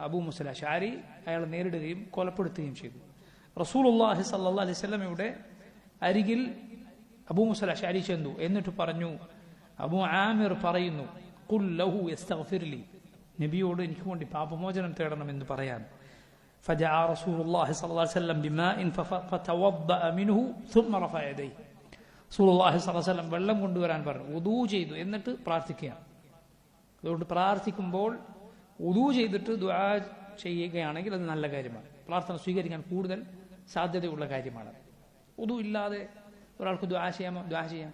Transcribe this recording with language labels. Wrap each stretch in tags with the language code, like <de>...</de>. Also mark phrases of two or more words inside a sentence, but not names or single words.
<ml>അബൂ മൂസ അൽ അശ്അരി അയാളെ നേരിടുകയും കൊലപ്പെടുത്തുകയും ചെയ്തു.</ml> <ar>رسول الله صلى الله عليه وسلم</ar> <ml>അരികിൽ അബൂ മൂസ അൽ അശ്അരി ചെന്നു. എന്നിട്ട് പറഞ്ഞു, അബൂ ആമിർ പറയുന്നു,</ml> <ar>قل له يستغفر لي,</ar> <ml>നബിയോട് എനിക്ക് വേണ്ടി പാപമോചനം തേടണമെന്ന് പറയാൻ.</ml> <ar>فجاء رسول الله صلى الله عليه وسلم بماء فتوضأ منه ثم رفع يديه. رسول الله صلى الله عليه وسلم</ar> <ml>വെള്ളം കൊണ്ടുവരാൻ പറഞ്ഞു. വുദൂ ചെയ്തു, എന്നിട്ട് പ്രാർത്ഥിക്കുകയാണ്. അതുകൊണ്ട് പ്രാർത്ഥിക്കുമ്പോൾ വുദൂ ചെയ്തിട്ട് ദുആ ചെയ്യുകയാണെങ്കിൽ അത് നല്ല കാര്യമാണ്. പ്രാർത്ഥന സ്വീകരിക്കാൻ കൂടുതൽ സാധ്യതയുള്ള കാര്യമാണ്. വുദൂ ഇല്ലാതെ ഒരാൾക്ക് ദുആ ചെയ്യാമോ? ദുആ ചെയ്യാം.</ml>